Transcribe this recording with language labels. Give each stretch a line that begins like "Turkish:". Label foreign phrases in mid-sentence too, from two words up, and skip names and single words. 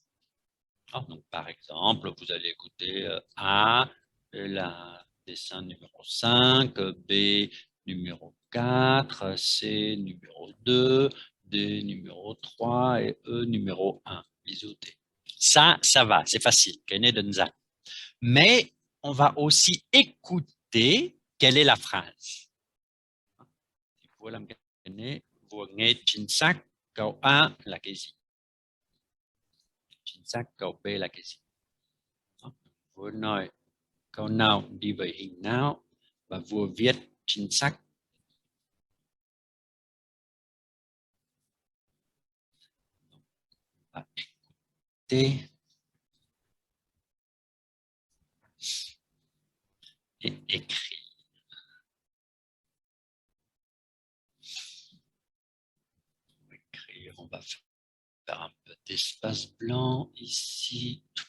French: Donc, par exemple, vous allez écouter A, la dessin numéro 5, B numéro 4, C numéro 2, D numéro 3 et E numéro 1. Ça va, c'est facile. Mais on va aussi écouter quelle est la phrase.
Vietnamese: Vous nghe chính xác câu A là cái gì? Chính xác câu B là cái gì? Vừa nói câu nào đi với hình nào và vừa viết chính xác.
French: Và écouter et écrire. On va faire un peu d'espace blanc ici.